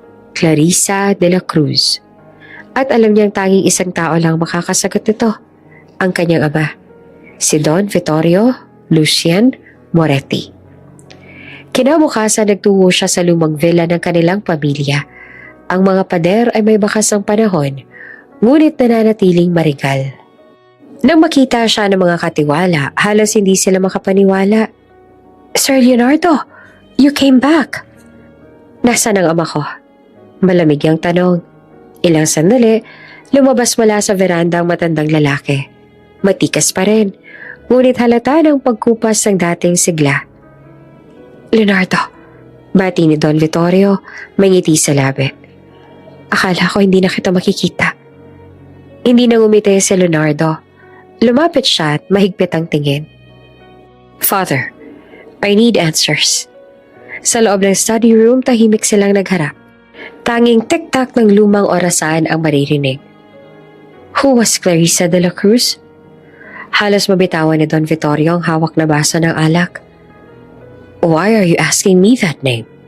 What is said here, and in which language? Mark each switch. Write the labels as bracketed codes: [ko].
[tl] Clarissa de la Cruz. At alam niyang tanging isang tao lang makakasagot nito, ang kanyang ama, si Don Vittorio Lucien Moretti. Kinabukasan nagtungo siya sa lumang villa ng kanilang pamilya. Ang mga pader ay may bakas ng panahon, ngunit nananatiling marigal. Nang makita siya ng mga katiwala, halos hindi sila makapaniwala. [en] Sir Leonardo, you came back. [tl] Nasaan ang ama ko? Malamig ang tanong. Ilang sandali, lumabas mula sa veranda ang matandang lalaki. Matikas pa rin, ngunit halata ng pagkupas ng dating sigla. Leonardo, bati ni Don Vittorio, may ngiti sa labi. Akala ko hindi na kita makikita. Hindi na ngumiti si Leonardo. Lumapit siya at mahigpit ang tingin. [en] Father, I need answers. [tl] Sa loob ng study room, tahimik silang nagharap. Tanging tik-tak ng lumang orasan ang maririnig. [en] Who was Clarissa de la Cruz? [tl] Halos mabitawan ni Don Vittorio ang hawak na baso ng alak. [en] Why are you asking me that name?